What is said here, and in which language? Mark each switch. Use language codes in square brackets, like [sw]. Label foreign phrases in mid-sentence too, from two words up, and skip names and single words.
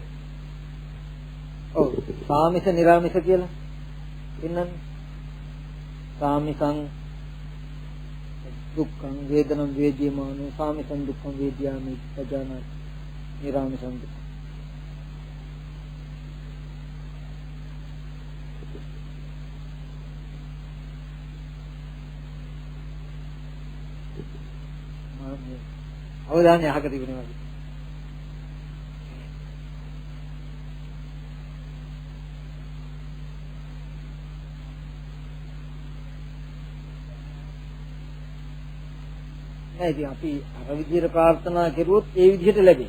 [si] ඔව් සාමිස නිරාමිස කියලා ඉන්නන්නේ. [pi] සාමිසං දුක්ඛං වේදනං වේදියමානෝ සාමිසං දුක්ඛං වේදියාමි පජානාති නිරාමිසං දුක්ඛ. [si] අවධානය අහක තිබුණේ වගේ. නෑ ඉතින් අපි අර විදිහට ප්‍රාර්ථනා කරුවොත් ඒ විදිහට ලැබේ.